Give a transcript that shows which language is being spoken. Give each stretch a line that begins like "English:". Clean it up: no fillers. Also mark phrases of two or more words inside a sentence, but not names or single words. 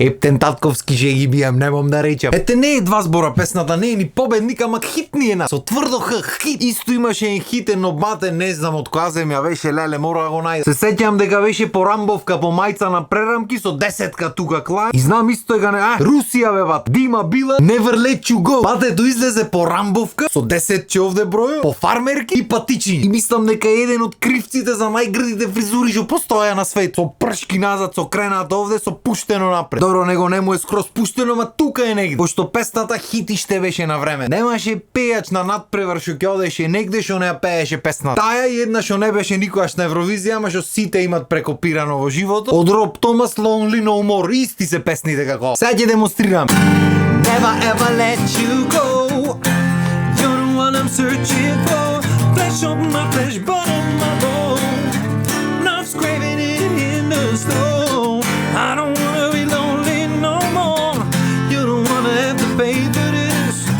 Macedonian: Ептен татковски ще ги бијам, немам да речам. Ете, не е два збора песната, не е ни победник, ама хит ни е на. Со тврдо хит. Исто имаше един хитен обате, не знам од која земја беше, леле, мора да го најдам. Се сеќам дека беше по рамбовка, по мајца на прерамки со 10-ка тука клај. И знам исто е гане, Русија бе бат, Дима Била,
English: never let you go.
Macedonian: Батето излезе по рамбовка со 10 че овде бројо, по фармерки и патични. И мислам дека е еден од кривците за најгрдите фризури што постоја на свет. Со пршки назад, со кренат овде, со пуштено напред. Добро, него не му е скроз пуштено, ма тука е негде. Пошто песната хитиште беше на време. Немаше пејач на надпревар што ќе одеше негде што не ја пееше песната. Таја една што не беше никогаш на Евровизија, ама што сите имат прекопирано во животот. Од Роб Томас, Lonely No More, исти се песните како. Сега ќе демонстрирам.
English: Never ever let you go. You're the one I'm searching for. Flesh on my flesh, bone on my bone. Love's craving it in the snow. I don't wanna be lonely no more. You don't wanna have to pay for this.